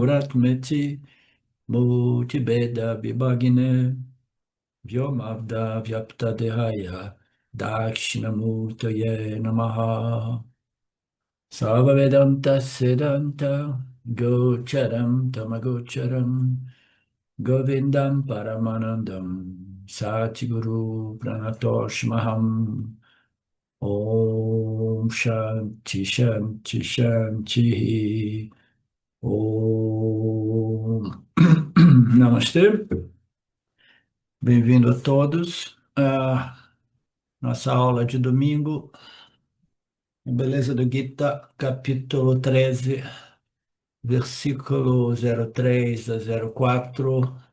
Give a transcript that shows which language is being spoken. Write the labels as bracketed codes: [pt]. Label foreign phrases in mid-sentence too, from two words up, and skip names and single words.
[sa] गुरात्मेति मूर्तिभेद विभागिने व्योमवद् व्याप्तदेहाय दक्षिणामूर्तये नमः सर्ववेदान्त सिद्धान्त गोचरं तमगोचरं गोविन्दं परमानन्दं सद्गुरुं प्रणतोऽस्म्यहम् ॐ शान्तिः शान्तिः शान्तिः ॐ [pt] Namastê, bem-vindo a todos à nossa aula de domingo, Beleza do Gita, capítulo 13, versículo 03 a 04.